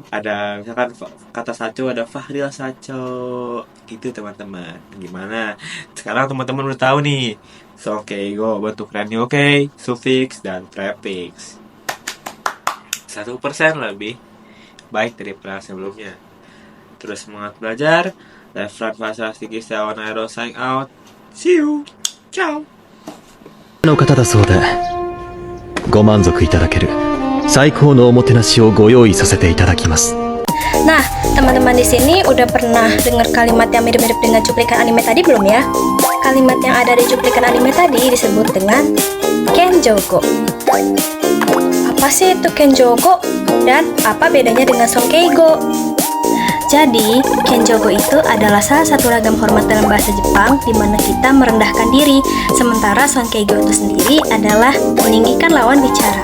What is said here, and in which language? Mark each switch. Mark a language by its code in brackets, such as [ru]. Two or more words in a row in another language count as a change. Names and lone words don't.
[id] Ada misalkan kata Saco ada Fahril Saco gitu teman-teman. Gimana? Sekarang teman-teman udah tahu nih Song Keigo bentuk kerennya oke, suffix dan prefix. 1% lebih baik daripada sebelumnya. Terus semangat belajar. Left right fasa Sigi Sewan Aero sign out. [en] See you. Ciao. [ja] の方だそうで、ご満足いただける最高のおもてなしをご用意させていただきます。 [id] Nah, teman-teman di sini udah pernah dengar kalimat yang mirip-mirip dengan cuplikan anime tadi belum ya? Kalimat yang ada di cuplikan anime tadi disebut dengan Kenjogo. Apa sih itu Kenjogo? Dan apa bedanya dengan Sonkeigo? Jadi, Kenjogo itu adalah salah satu ragam hormat dalam bahasa Jepang di mana kita merendahkan diri, sementara Sonkeigo itu sendiri adalah meninggikan lawan bicara.